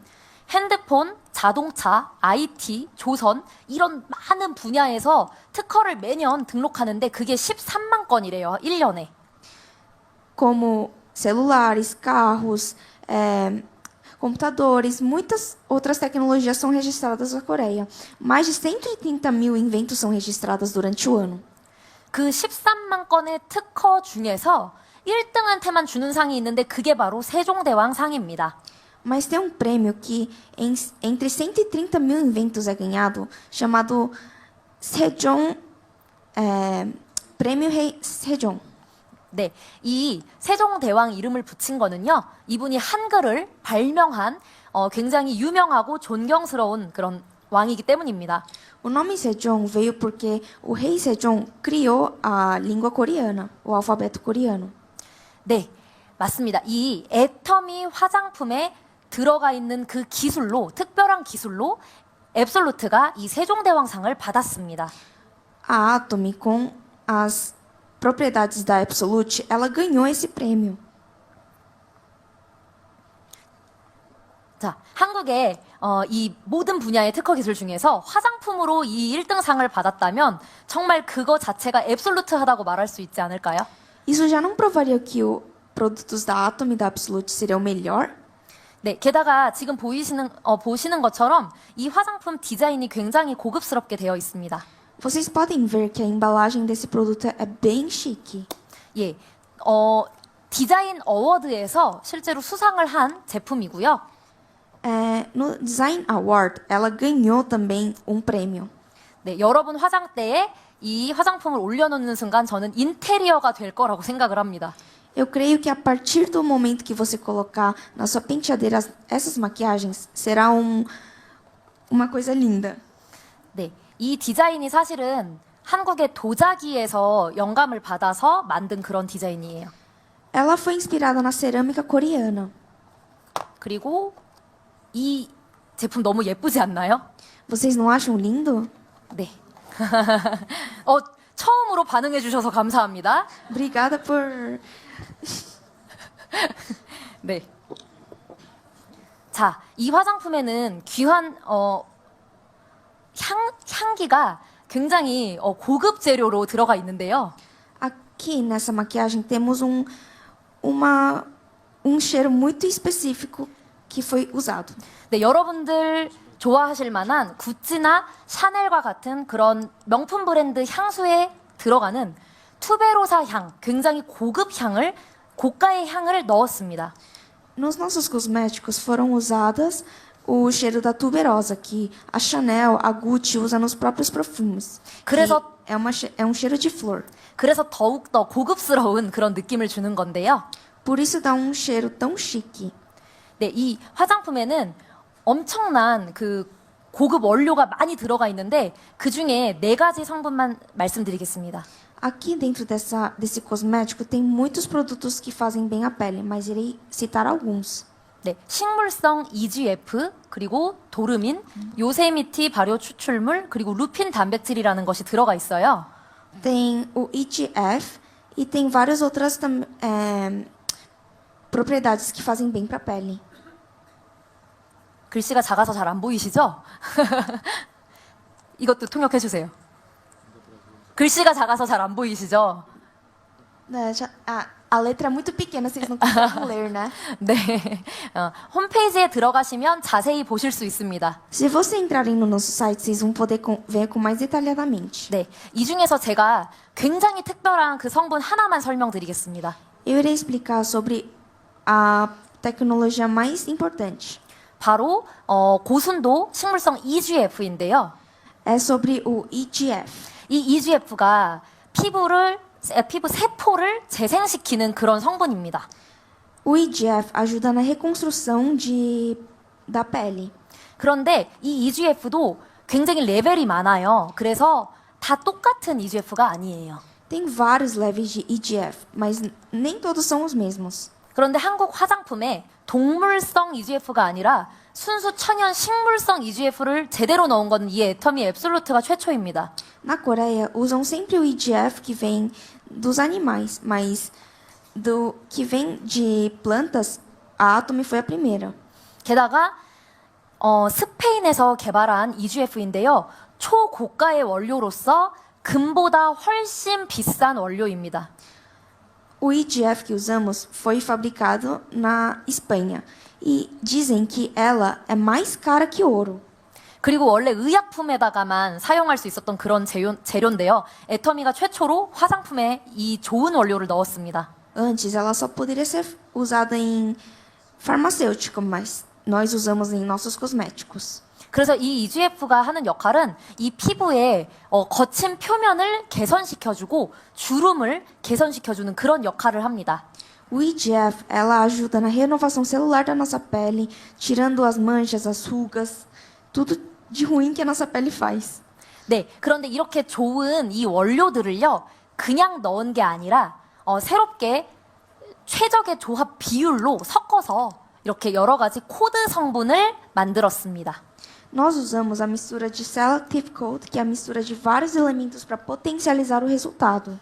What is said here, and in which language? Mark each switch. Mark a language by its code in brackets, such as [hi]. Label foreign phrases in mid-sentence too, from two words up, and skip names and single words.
[ko] 핸드폰, 자동차, IT, 조선 이런 많은 분야에서 특허를 매년 등록하는데 그게 13만 건이래요. 1년에. [pt] Como celulares, carros, computadores, muitas outras tecnologias são registradas na Coreia. Mais de 130 mil inventos são registrados durante o ano. [ko] 그 13만 건의 특허 중에서 1등한테만 주는 상이 있는데 그게 바로 세종대왕 상입니다. [pt] Mas tem um prêmio que entre 130 mil inventos é ganhado, chamado Sejong, Prêmio Rei Sejong. [ko] 네, 이 세종대왕 이름을 붙인 거는요, 이분이 한글을 발명한 굉장히 유명하고 존경스러운 그런 왕이기 때문입니다. [pt] O nome Sejong veio porque o rei Sejong criou a língua coreana, o alfabeto coreano. [ko] 네, 맞습니다. 이 애터미 화장품에 들어가 있는 그 기술로, 특별한 기술로 앱솔루트가 이 세종대왕상을 받았습니다. [pt] A Atomy, com as propriedades da Absolute, ela ganhou esse prêmio. [ko] 자, 한국의 이 모든 분야의 특허 기술 중에서 화장품으로 이 1등상을 받았다면 정말 그거 자체가 앱솔루트하다고 말할 수 있지 않을까요? [pt] Isso já não provaria que os produtos da Atomy e da Absolute seriam melhor? [ko] 네, 게다가 지금 보시는 것처럼 이 화장품 디자인이 굉장히 고급스럽게 되어 있습니다. [pt] Vocês podem ver que a embalagem desse produto é bem chique. [ko] 예, 디자인 어워드에서 실제로 수상을 한 제품이고요. [pt] No Design Award, ela ganhou também um prêmio. [ko] 네, 여러분 화장대에 이 화장품을 올려놓는 순간 저는 인테리어가 될 거라고 생각을 합니다. [pt] Eu creio que a partir do momento que você colocar na sua penteadeira essas maquiagens, será uma coisa linda. [ko] 네, 이 디자인이 사실은 한국의 도자기에서 영감을 받아서 만든 그런 디자인이에요. [pt] Ela foi inspirada na cerâmica coreana. [ko] 그리고 이 제품 너무 예쁘지 않나요? [pt] Vocês não acham lindo? [ko] 네. 처음으로 반응해 주셔서 감사합니다. [pt] Obrigada por... [ko] 네. 자, 이 화장품에는 귀한 향기가 굉장히 고급 재료로 들어가 있는데요. [pt] Aqui nessa maquiagem temos um cheiro muito específico que foi usado. [ko] 네, 여러분들 좋아하실 만한 구찌나 샤넬과 같은 그런 명품 브랜드 향수에 들어가는 투베로사 향, 굉장히 고가의 향을 넣었습니다. [pt] Nos nossos cosméticos foram usadas o cheiro da tuberosa, que a Chanel, a Gucci usa nos próprios perfumes. [ko] 그래서 [pt] É um cheiro de flor. [ko] 그래서 더욱더 고급스러운 그런 느낌을 주는 건데요. [pt] Por isso dá um cheiro tão chique. [ko] 네, 이 화장품에는 엄청난 그 고급 원료가 많이 들어가 있는데 그 중에 4가지 성분만 말씀드리겠습니다. [pt] Aqui dentro desse cosmético tem muitos produtos que fazem bem à pele, mas irei citar alguns. [ko] 네, 식물성 EGF, 그리고 도르민, 요세미티 발효 추출물, 그리고 루핀 단백질이라는 것이 들어가 있어요. Tem o EGF e tem várias outras propriedades que fazem bem para a pele. 글씨가 작아서 잘 안 보이시죠? 이것도 통역해 주세요. 글씨가 작아서 잘 안 보이시죠? 네, [pt] A letra é muito pequena, vocês não conseguem ler, né? [ko] 네. 홈페이지에 들어가시면 자세히 보실 수 있습니다. [pt] Se você entrarem no nosso site, vocês vão poder ver com mais detalhadamente. [ko] 네. 이 중에서 제가 굉장히 특별한 그 성분 하나만 설명드리겠습니다. [pt] Eu irei explicar sobre a tecnologia mais importante. [ko] 바로 고순도 식물성 EGF인데요. [pt] É sobre o EGF. [ko] 이 EGF가 피부 세포를 재생시키는 그런 성분입니다. [pt] O EGF ajuda na reconstrução da pele. [ko] 그런데 이 EGF도 굉장히 레벨이 많아요. 그래서 다 똑같은 EGF가 아니에요. [pt] Tem vários levels de EGF, mas nem todos são os mesmos. [ko] 그런데 한국 화장품에 동물성 EGF가 아니라 순수 천연 식물성 EGF를 제대로 넣은 건 이 애터미 앱솔루트가 최초입니다. [pt] Na Coreia, usam sempre o EGF que vem dos animais, mas do que vem de plantas, a Atomy foi a primeira. [ko] 게다가 스페인에서 개발한 EGF인데요. 초고가의 원료로서 금보다 훨씬 비싼 원료입니다. [pt] O EGF que usamos foi fabricado na Espanha e dizem que ela é mais cara que ouro. [ko] 그리고 원래 의약품에다가만 사용할 수 있었던 그런 재료인데요. 애터미가 최초로 화장품에 이 좋은 원료를 넣었습니다. [pt] Antes, ela só poderia ser usada em farmacêutico, mas nós usamos em nossos cosméticos. [ko] 그래서 이 EGF가 하는 역할은 이 피부의 거친 표면을 개선시켜주고 주름을 개선시켜주는 그런 역할을 합니다. [pt] O EGF, ela ajuda na renovação celular da nossa pele, tirando as manchas, as rugas, tudo de ruim que a nossa pele faz. [ko] 네, 그런데 이렇게 좋은 이 원료들을요, 그냥 넣은 게 아니라 새롭게 최적의 조합 비율로 섞어서 이렇게 여러 가지 코드 성분을 만들었습니다. [pt] Nós usamos a mistura de Selective Coat, que é a mistura de vários elementos para potencializar o resultado.